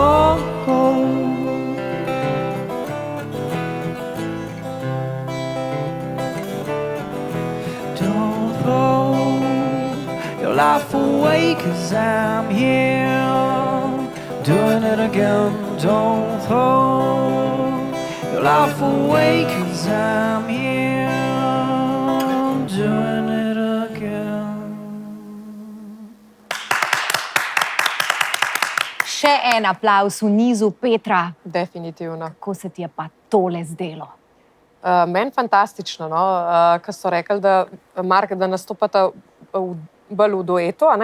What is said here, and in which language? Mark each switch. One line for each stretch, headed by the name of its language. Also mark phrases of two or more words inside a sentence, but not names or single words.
English: Don't throw your life away, 'cause I'm here doing it again. Don't throw your life away, 'cause I'm here doing it again.
Slovenian: Še en aplavz v nizu, Petra. Definitivno. Kako se ti je pa tole zdelo? Meni fantastično, no? Ko so rekli, da, Mark, da nastopate bolj v duetu, a ne?